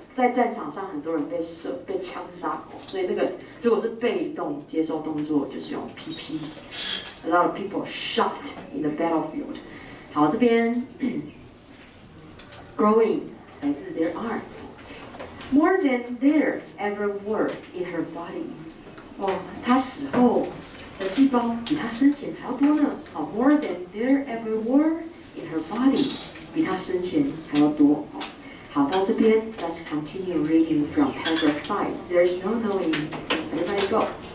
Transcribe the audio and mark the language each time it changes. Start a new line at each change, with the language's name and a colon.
Chinese: 在战场上，很多人被枪杀，所以那个如果是被动接受动作，就是用 PP.
English: A lot of people shot in the battlefield.
Chinese: 好，这边。
English: Growing
Chinese: 来自
English: there are more than there ever were in her body.
Chinese: 她死后的细胞比她生前还要多呢。
English: more than there ever were in her body
Chinese: 比她生前还要多。好，到这边
English: let's continue reading from paragraph 5. There's no knowing. Everybody go.